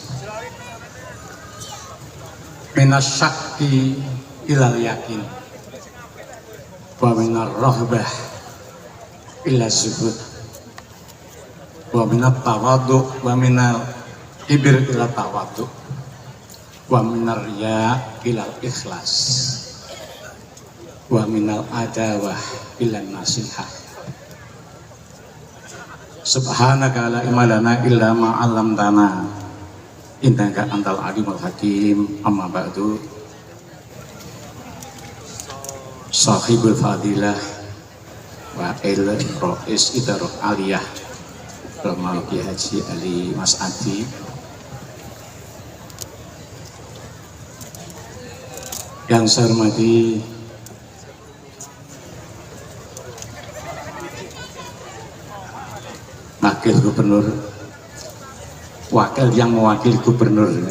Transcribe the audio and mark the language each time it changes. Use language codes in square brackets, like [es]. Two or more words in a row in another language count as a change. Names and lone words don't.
[ar] من الشك إلى اليقين ومن الرغبة إلى الزهد ومن التواضع ومن الكبر إلى التواضع ومن الرياء إلى الإخلاص ومن العداوة إلى النصيحة. سبحانك لا علم لنا إلا ما علمتنا إنك أنت العليم الحكيم. أما بعد. صاحب الفضيلة والرئيس إدارة عالية Romal Ki Haji Ali Mas Adi, [id] yang saya hormati Wakil Gubernur, wakil yang mewakili Gubernur.